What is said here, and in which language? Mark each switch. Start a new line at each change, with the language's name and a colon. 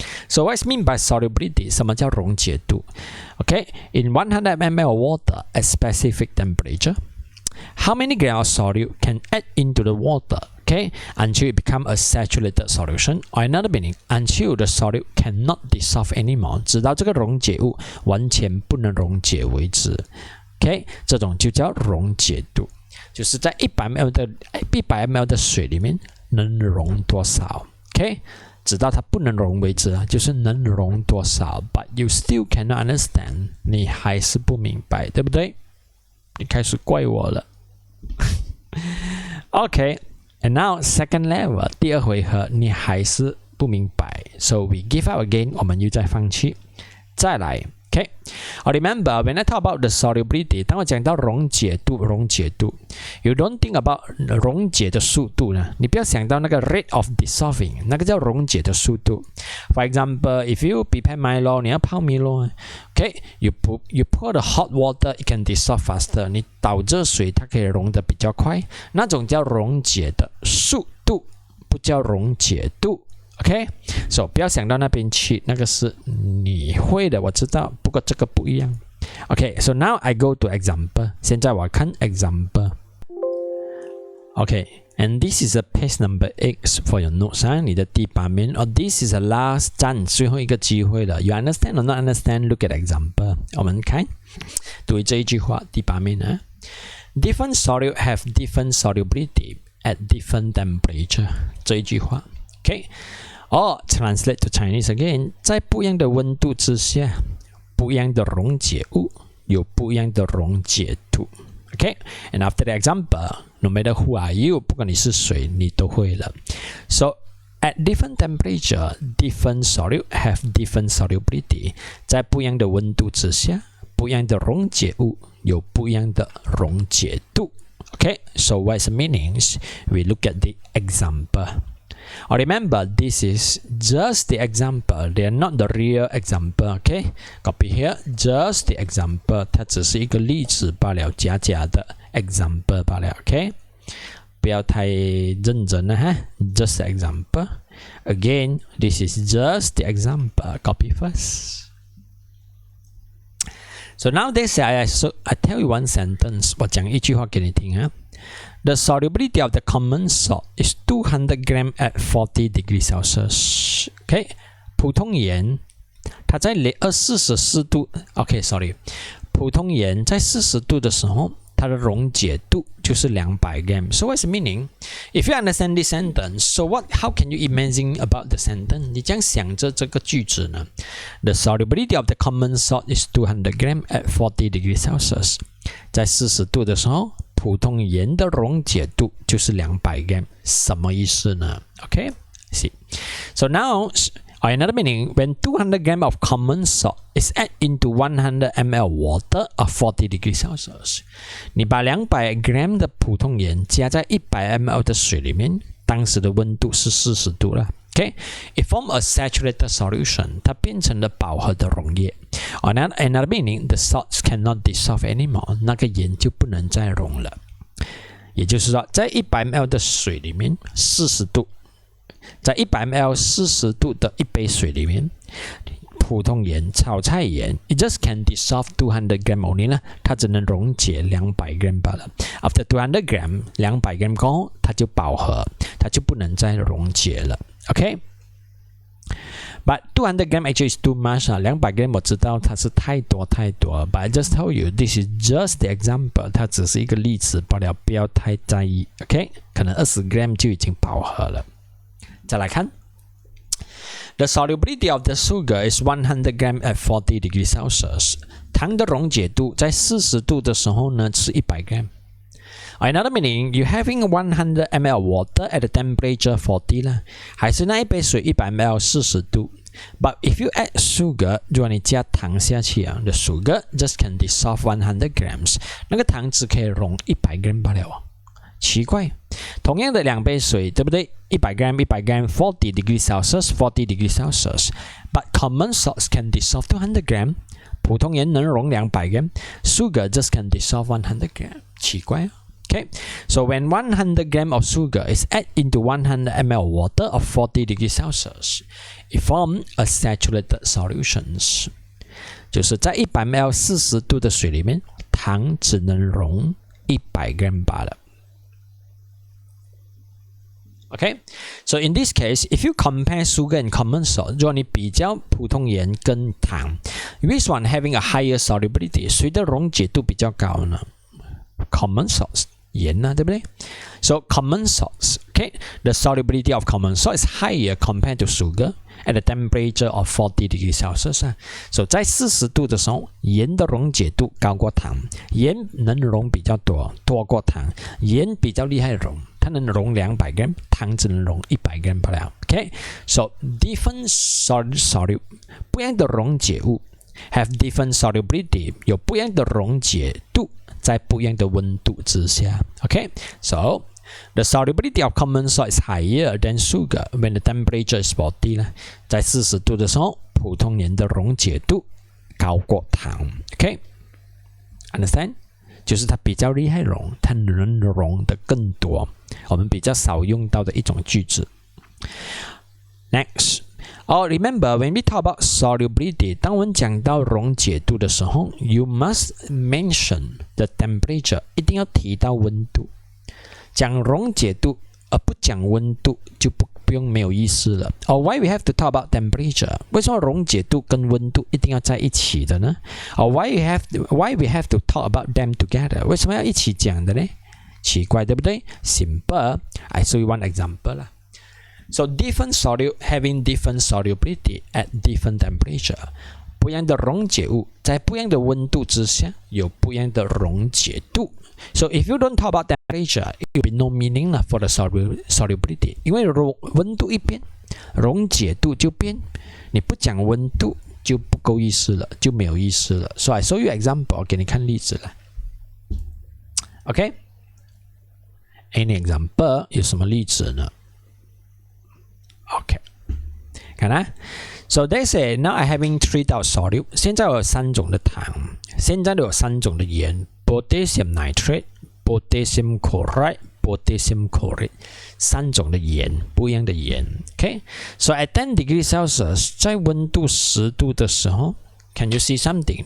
English: So what's mean by solubility?
Chinese: 什么叫溶解度
English: Okay, in 100 ml water at specific temperature, how many grams of solute can add into the water? Okay, until it becomes a saturated solution, or another meaning, until the solute cannot dissolve anymore,
Chinese: 直到这个溶解物完全不能溶解为止。 Okay, 这种就叫溶解度，就是在100 ml 的水里面能溶多少。Okay, 直到它不能溶为止啊，就是能溶多少 ，
English: but you still cannot understand，
Chinese: 你还是不明白，对不对？你开始怪我了。 OK，
English: and now second level，
Chinese: 第二回合你还是不明白 ，
English: so we give up again，
Chinese: 我们又再放弃，再来。 OK，
English: remember when I talk about the solubility，
Chinese: 当我讲到溶解度，
English: you don't think about
Chinese: 溶解的速度呢，你不要想到那个
English: rate of dissolving，
Chinese: 那个叫溶解的速度。
English: For example, if you prepare Milo，
Chinese: 你要泡米咯 ，OK，
English: you pour the hot water，it can dissolve faster，
Chinese: 你倒热水它可以溶得比较快，那种叫溶解的速度，不叫溶解度。 OK，so 不要想到那边去，那个是你会的，我知道，不过这个不一样。
English: OK，so now I go to example，
Chinese: 现在我看
English: example。OK，and this is a page number 8 for your notes 啊，
Chinese: 你的第8面。
English: this is the last chance，
Chinese: 最后一个机会了。
English: You understand or not understand? Look at example。
Chinese: 我们看，读这一句话，第8面啊。
English: Different solute have different solubility at different temperature。
Chinese: 这一句话 ，OK。
English: translate to Chinese again，
Chinese: 在不一样的温度之下，不一样的溶解物有不一样的溶解度。
English: OK，and after the example, no matter who are you，
Chinese: 不管你是谁，你都会了。
English: So at different temperature, different solute have different solubility。
Chinese: 在不一样的温度之下，不一样的溶解物有不一样的溶解度。
English: OK，so what's the meanings? We look at the example。Remember, this is just the example. They are not the real example. Okay, copy here. Just the example.
Chinese: 它只是一个例子罢了，假的 example 罢了。 Okay， 不要太认真了哈。
English: Just the example. Again, this is just the example. Copy first. So now they say, I tell you one sentence.
Chinese: 我讲一句话给你听哈。
English: The solubility of the common salt is 200 grams at 40 degrees Celsius.
Chinese: OK， 普通盐它在44度 ，OK，sorry， 普通盐在40度的时候，它的溶解度就是200 grams.
English: So what's the meaning? If you understand this sentence, so how can you imagine about the sentence?
Chinese: 你这样想着这个句子呢
English: ？The solubility of the common salt is 200 grams at 40 degrees Celsius.
Chinese: 在40度的时候。普通盐的溶解度就是200 gram， 什么意思呢 ？OK， see.
English: So now, another meaning, when 200 gram of common salt is added into 100 ml water of 40 degrees Celsius，
Chinese: 你把200 gram 的普通盐加在100 ml 的水里面，当时的温度是40度了。
English: OK，it forms a saturated solution，
Chinese: 它变成了饱和的溶液。
English: Another meaning, the salts cannot dissolve anymore，
Chinese: 那个盐就不能再溶了。也就是说，在100 ml 的水里面，40度，在100 ml 40度的一杯水里面，普通盐、炒菜盐 ，
English: it just can dissolve 200 gram only
Chinese: 呢，它只能溶解200 gram 罢了。
English: After 200 gram，
Chinese: 200 gram 过后，它就饱和，它就不能再溶解了。
English: OK。But 200 gram actually is too much
Chinese: 200 gram 我知道它是太多
English: But I just tell you, this is just the example.
Chinese: 它只是一个例子罢了，不要太在意。OK， 可能20 gram 就已经饱和了。再来看
English: ，The solubility of the sugar is 100 gram at 40 degrees Celsius.
Chinese: 糖的溶解度在40度的时候呢是100 gram。
English: Another meaning, you having 100 ml water at a temperature 40
Chinese: 啦，还是那一杯水100 ml 40度。
English: But if you add sugar，
Chinese: 如果你加糖下去啊
English: ，the sugar just can dissolve 100 grams，
Chinese: 那个糖只可以溶100 gram 罢了。奇怪，同样的2杯水，对不对？
English: 100 gram 100 gram 40 degrees Celsius 40 degrees Celsius，but common salts can dissolve 200 gram，
Chinese: 普通盐能溶200 gram，
English: sugar just can dissolve 100 gram，
Chinese: 奇怪啊。
English: Okay, so when 100 gram of sugar is added into 100 ml water of 40 degrees Celsius, it forms a saturated solutions.
Chinese: 就是在100 ml 40度的水里面，糖只能溶100 gram 罢了。
English: Okay, so in this case, if you compare sugar and common salt，
Chinese: 如果你比较普通盐跟糖
English: ，which one having a higher solubility？
Chinese: 谁的溶解度比较高呢？
English: Common salts。
Chinese: 盐啊，对不对 ？So common salts,
English: Okay, the solubility of common salt is higher compared to sugar at a temperature of 40 degrees Celsius.
Chinese: So 在40度的时候，盐的溶解度高过糖，盐能溶比较多过糖，盐比较厉害溶，它能溶200 gram， 糖只能溶100 gram 罢了。 Okay,
English: so different solute
Chinese: 不一样的溶解物
English: have different solubility
Chinese: 有不一样的溶解度，在不一样的温度之下。
English: Okay, so the solubility of common salt is higher than sugar when the temperature is 40.
Chinese: 在40度的时候，普通盐的溶解度高过糖。
English: Okay, understand?
Chinese: 就是它比较厉害溶，它能溶的更多。我们比较少用到的一种句子。
English: Next, remember when we talk about solubility,
Chinese: 当我们讲到溶解度的时候
English: ，you must mention the temperature，
Chinese: 一定要提到温度。讲溶解度而不讲温度就不用没有意思了。
English: Why we have to talk about temperature？
Chinese: 为什么溶解度跟温度一定要在一起的呢？
English: Why we have to talk about them together？
Chinese: 为什么要一起讲的呢？奇怪，对不对 ？
English: Simple. I show you one example 啦。So different solute having different solubility at different temperature。
Chinese: 不一样的溶解物在不一样的温度之下有不一样的溶解度。
English: So if you don't talk about temperature, it will be no meaning for the solubility.
Chinese: 因为温度一变，溶解度就变。你不讲温度就不够意思了，就没有意思了。
English: So I show you example，
Chinese: 给你看例子了。
English: Okay? Any example
Chinese: 有什么例子呢 ？Okay， 看啊。
English: So they say now I having 3
Chinese: 道 solute， 现在我有3种的糖，现在有3种的盐 ，
English: potassium nitrate, potassium chloride, potassium chlorate，
Chinese: 3种的盐，不一样的盐。
English: Okay， so at 10 degrees Celsius，
Chinese: 在温度10度的时候
English: ，Can you see something？